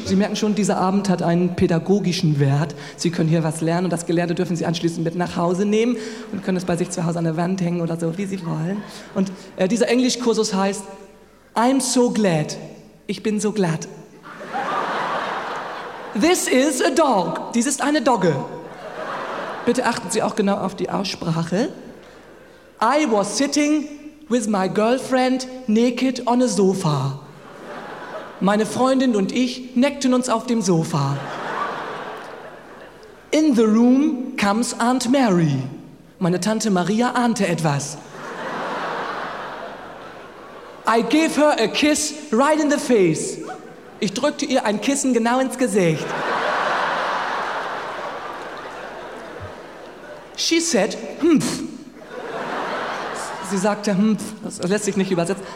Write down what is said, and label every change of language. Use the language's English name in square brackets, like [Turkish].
[German] Sie merken schon, dieser Abend hat einen pädagogischen Wert. Sie können hier was lernen und das Gelernte dürfen Sie anschließend mit nach Hause nehmen und können es bei sich zu Hause an der Wand hängen oder so, wie Sie wollen. Und dieser Englischkursus heißt [English] I'm so glad. [German] Ich bin so glatt. [English] This is a dog. [German] Dies ist eine Dogge. Bitte achten Sie auch genau auf die Aussprache. [English] I was sitting with my girlfriend naked on a sofa. [German] Meine Freundin und ich neckten uns auf dem Sofa. [English] In the room comes Aunt Mary. [German] Meine Tante Maria ahnte etwas. [English] I gave her a kiss right in the face. [German] Ich drückte ihr ein Kissen genau ins Gesicht. [English] She said, [German] humph. Sie sagte, humph, das lässt sich nicht übersetzen.